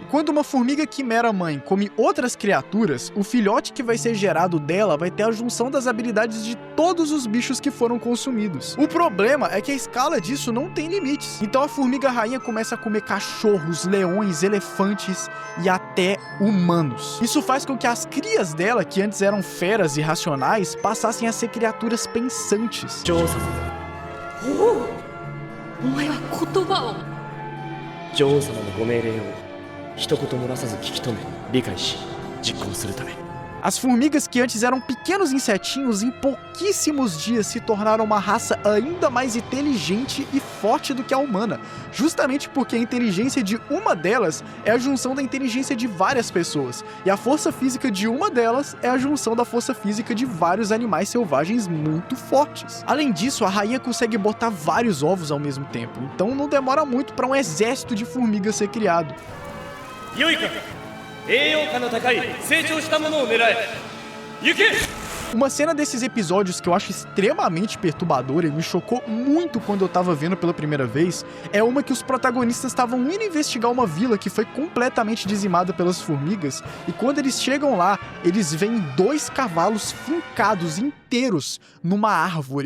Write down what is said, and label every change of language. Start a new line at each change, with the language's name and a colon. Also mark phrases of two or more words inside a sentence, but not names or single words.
Portuguese: Quando uma formiga quimera mãe come outras criaturas, o filhote que vai ser gerado dela vai ter a junção das habilidades de todos os bichos que foram consumidos. O problema é que a escala disso não tem limites. Então a formiga rainha começa a comer cachorros, leões, elefantes e até humanos. Isso faz com que as crias dela, que antes eram feras irracionais, passassem a ser criaturas pensantes.
Japanese: お前は言葉を女王様のご命令を一言漏らさず聞き止め理解し実行するため
Portuguese: As formigas que antes eram pequenos insetinhos, em pouquíssimos dias se tornaram uma raça ainda mais inteligente e forte do que a humana, justamente porque a inteligência de uma delas é a junção da inteligência de várias pessoas, e a força física de uma delas é a junção da força física de vários animais selvagens muito fortes. Além disso, a rainha consegue botar vários ovos ao mesmo tempo, então não demora muito para um exército de formigas ser criado.
Japanese: 良いか栄養価の高い成長したものを狙え行け
Portuguese: Uma cena desses episódios que eu acho extremamente perturbadora e me chocou muito quando eu tava vendo pela primeira vez, é uma que os protagonistas estavam indo investigar uma vila que foi completamente dizimada pelas formigas, e quando eles chegam lá, eles veem 2 cavalos fincados inteiros numa árvore.